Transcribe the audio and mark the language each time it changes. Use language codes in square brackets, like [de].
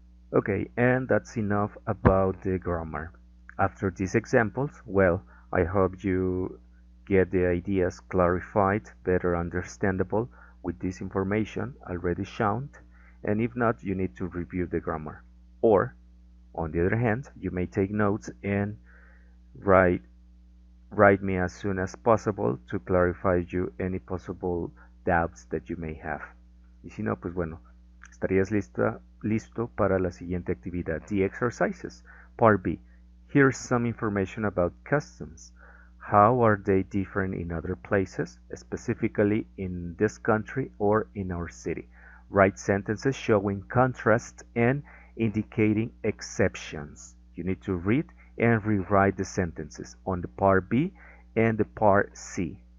[en] Okay, and that's enough about the grammar. After these examples, well, I hope you get the ideas clarified, better understandable with this information already shown, and if not, you need to review the grammar. Or, on the other hand, you may take notes and write write me as soon as possible to clarify you any possible doubts that you may have. [es] Y si no, pues bueno, estarías listo para la siguiente actividad, [en] the exercises. Part B. Here's some information about customs. How are they different in other places, specifically in this country or in our city? Write sentences showing contrast and indicating exceptions. You need to read and rewrite the sentences on the part B and the part C.